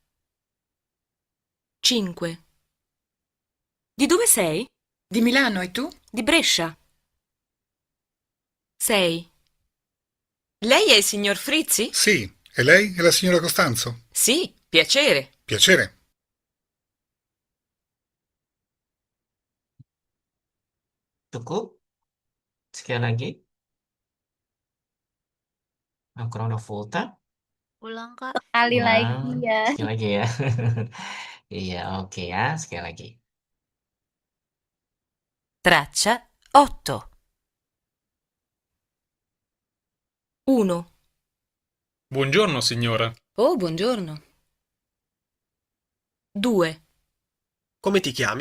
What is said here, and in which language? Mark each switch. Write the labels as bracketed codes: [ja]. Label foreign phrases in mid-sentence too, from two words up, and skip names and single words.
[it] 5. Di dove sei? Di Milano e tu? Di Brescia. 6. Lei è il signor Frizzi? Sì. E lei è la signora Costanzo? Sì, piacere. Piacere. [id] Cukup? Sekali lagi. [it] Ancora una volta. [id] Ulang, Kak. Sekali lagi Ulang. ya. Sekali lagi ya. Iya, oke ya. Sekali lagi. [it] Traccia 8. 1. Buongiorno, signora. Oh, buongiorno. 2. Come ti chiami?